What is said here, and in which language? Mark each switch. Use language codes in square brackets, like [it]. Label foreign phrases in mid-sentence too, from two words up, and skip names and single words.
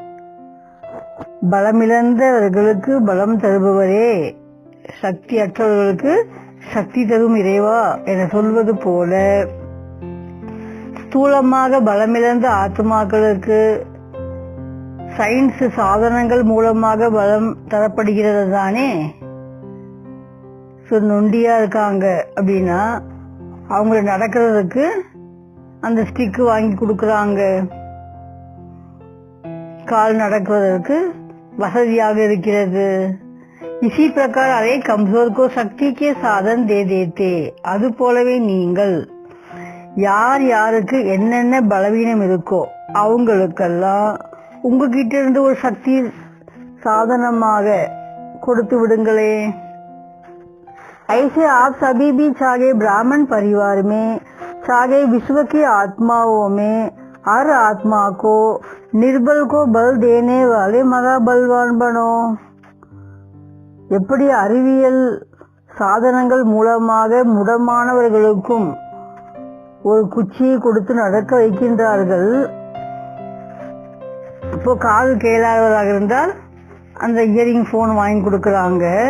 [ta] பலமிழந்தவர்களுக்கு பலம் தருபவரே, சக்தி அற்றவர்களுக்கு சக்தி தரும் இறைவா என சொல்வது போல, ஸ்தூலமாக பலமிழந்த ஆத்மாக்களுக்கு சயின்ஸ் சாதனங்கள் மூலமாக பலம் தரப்படுகிறது தானே. நொண்டியா இருக்காங்க அப்படின்னா அவங்க நடக்கிறதுக்கு அந்த ஸ்டிக்கு வாங்கி கொடுக்கறாங்க, கால் நடக்குவதற்கு வசதியாக இருக்கிறது. [hi] इसी प्रकार अरे कमजोर को शक्ति के साधन दे देते. [ta] அது போலவே நீங்கள் யார் யாருக்கு என்னென்ன பலவீனம் இருக்கோ அவங்களுக்கெல்லாம் உங்ககிட்ட இருந்து ஒரு சக்தி சாதனமாக கொடுத்து விடுங்களே. [hi] ऐसे आप सभी भी चाहे ब्राह्मण परिवार में, चाहे विश्व की आत्माओं में, हर आत्मा को निर्बल को बल देने वाले महा बलवान बनो. [ta] எப்படி அறிவியல் சாதனங்கள் மூலமாக முடமானவர்களுக்கும் ஒரு குச்சியை கொடுத்து நடக்க வைக்கின்றார்கள். இப்போ காது கேளாதவராக இருந்தால் அந்த [en] hearing phone [ta] வாங்கி கொடுக்கறாங்க.